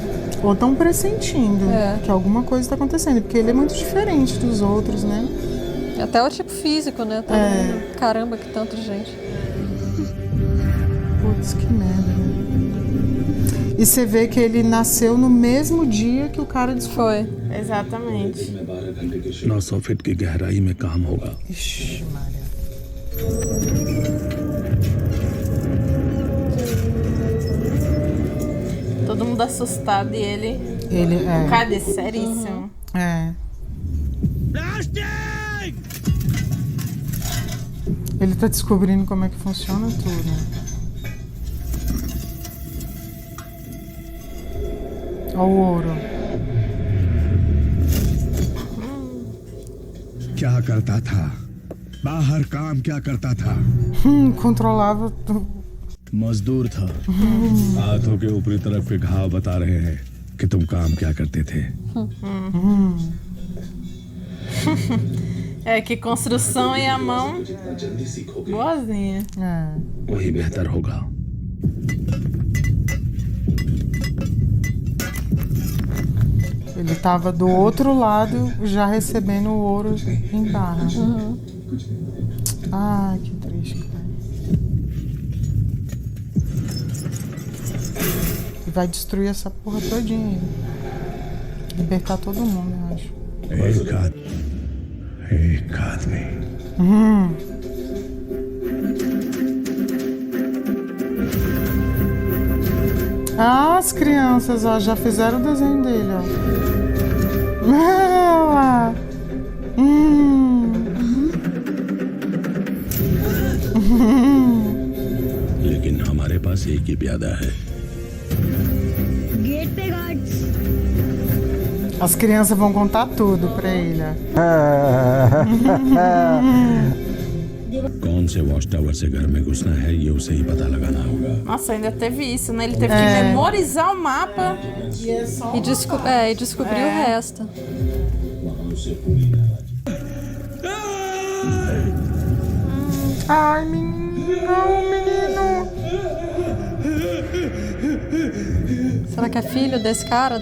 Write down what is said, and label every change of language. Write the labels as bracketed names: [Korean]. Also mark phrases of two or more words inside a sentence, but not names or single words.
[Portuguese] Ou estão pressentindo que alguma coisa está acontecendo, porque ele é muito diferente dos outros, né? Até o tipo físico, né? Todo mundo, caramba, que tanta gente. Putz, que merda, né? E você vê que ele nasceu no mesmo dia que o cara descobriu. Foi. Exatamente. [Hindi] 900 फीट की गहराई में काम होगा। [Portuguese] Ixi, Maria. Todo mundo assustado e ele... Ele Cadê? Seríssimo. Ele tá descobrindo como é que funciona tudo. Olha o ouro. [Hindi] क्या करता था? बाहर काम क्या करता था? [Portuguese] Controlava tudo. [Hindi] मजदूर था। हाथों के ऊपरी तरफ के घाव बता रहे हैं कि तुम काम क्या करते थे। [Portuguese] É que construção e a mão boazinha. [Hindi] वही बेहतर होगा। [Portuguese] Ele tava do outro lado já recebendo o ouro em barra. Ai, que triste, cara. E vai destruir essa porra todinha aí. Libertar todo mundo, eu acho. [Hindi] एक आदमी। [Portuguese] Ah, as crianças, ó, já fizeram o desenho dele, ó. Ah, [Hindi] लेकिन हमारे पास एक ही प्यादा है। गेट पे गार्ड्स। [Portuguese] As crianças vão contar tudo pra ele, ó. [Hindi] कौन से [English] watch tower [Hindi] से घर में घुसना है ये उसे ही पता लगाना होगा। [Portuguese] Nossa, ainda teve isso, né? Ele teve que memorizar o mapa. E descobriu o resto. Ai, menino, não, menino. Será que é filho desse cara?